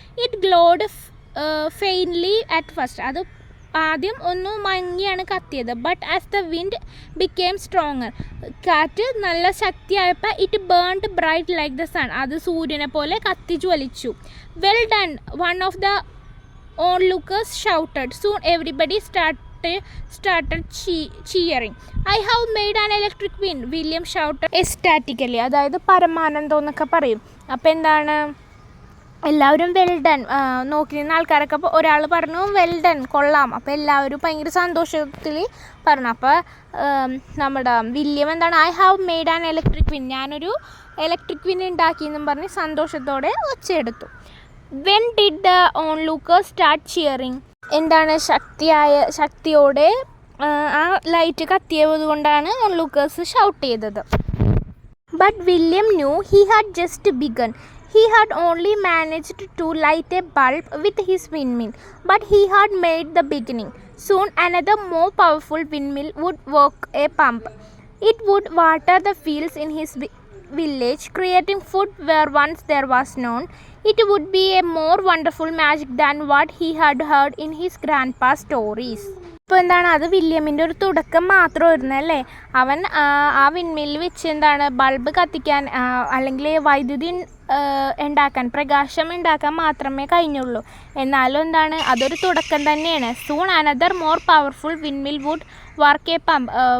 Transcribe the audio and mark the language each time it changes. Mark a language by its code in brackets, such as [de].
[en] It glowed faintly at first. [ml] അത് ആദ്യം ഒന്ന് മങ്ങിയാണ് കത്തിയത്. [en] But as the wind became stronger. [ml] കാറ്റ് നല്ല ശക്തിയായപ്പോൾ [en] It burned bright like the sun. [ml] അത് സൂര്യനെ പോലെ കത്തി ജ്വലിച്ചു. [en] Well done, one of the onlookers shouted. Soon everybody started cheering. I have made an electric wind, William shouted ecstatically. [ml] അതായത് പരമാനന്ദം എന്നൊക്കെ പറയും. അപ്പോൾ എന്താണ്, എല്ലാവരും വെൽ ഡൺ നോക്കി നിന്ന ആൾക്കാരൊക്കെ ഒരാൾ പറഞ്ഞു വെൽ ഡൺ, കൊള്ളാം. അപ്പോൾ എല്ലാവരും ഭയങ്കര സന്തോഷത്തിൽ പറഞ്ഞു. അപ്പോൾ നമ്മുടെ വില്യം എന്താണ്, [en] I have made an electric wind, [ml] ഞാനൊരു ഇലക്ട്രിക് വിൻഡ് ഉണ്ടാക്കിയെന്നും പറഞ്ഞ് സന്തോഷത്തോടെ ഒച്ചയെടുത്തു. [en] When did the onlookers start cheering? [ml] എന്താണ്, ശക്തിയോടെ ആ ലൈറ്റ് കത്തിയത് കൊണ്ടാണ് ഓൺലൂക്കേഴ്സ് ഷൗട്ട് ചെയ്തത്. [en] But William knew he had just begun. He had only managed to light a bulb with his windmill, but he had made the beginning. Soon another more powerful windmill would work a pump. It would water the fields in his village, creating food where once there was none. It would be a more wonderful magic than what he had heard in his grandpa's stories. [ml] ഇപ്പോൾ എന്താണ്, അത് വില്യമിൻ്റെ ഒരു തുടക്കം മാത്രമായിരുന്നു അല്ലേ. അവൻ ആ windmill വെച്ച് എന്താണ് ബൾബ് കത്തിക്കാൻ അല്ലെങ്കിൽ വൈദ്യുതി ഉണ്ടാക്കാൻ, പ്രകാശം ഉണ്ടാക്കാൻ മാത്രമേ കഴിഞ്ഞുള്ളൂ. എന്നാലും എന്താണ്, അതൊരു തുടക്കം തന്നെയാണ്. [en] Soon another more powerful windmill would work a pump.